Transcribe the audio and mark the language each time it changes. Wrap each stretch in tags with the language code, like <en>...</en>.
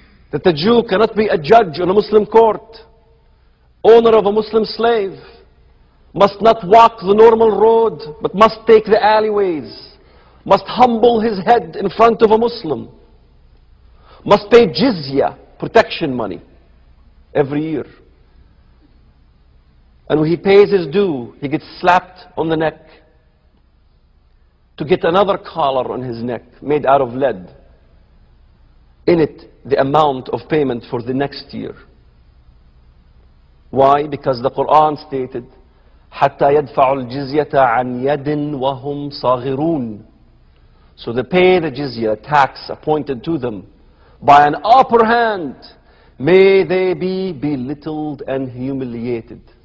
<en>That the Jew cannot be a judge on a Muslim court, owner of a Muslim slave, must not walk the normal road, but must take the alleyways, must humble his head in front of a Muslim, must pay jizya, protection money, every year. And when he pays his due, he gets slapped on the neck to get another collar on his neck made out of lead. In it, the amount of payment for the next year. Why? Because the Quran stated,</en> <ar>حَتَّى يَدْفَعُوا الْجِزْيَةَ عَنْ يَدٍ وَهُمْ صَاغِرُونَ.</ar> <en>So they pay the jizya, tax appointed to them, by an upper hand. May they be belittled and humiliated.</en>